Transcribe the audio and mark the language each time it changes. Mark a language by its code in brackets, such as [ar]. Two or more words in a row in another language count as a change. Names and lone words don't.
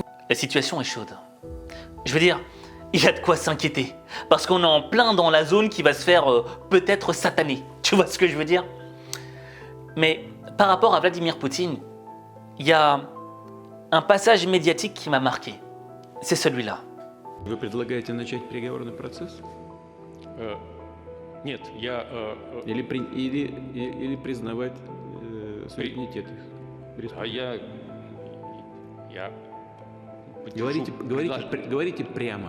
[fr] La situation est chaude. Je veux dire, il y a de quoi s'inquiéter, parce qu'on est en plein dans la zone qui va se faire peut-être sataner. Tu vois ce que je veux dire? Mais par rapport à Vladimir Poutine, il y a un passage médiatique qui m'a marqué. C'est celui-là. [ru] Вы предлагаете начать переговорный процесс? Нет, я... Или признавать суверенитет их? А я Говорите прямо.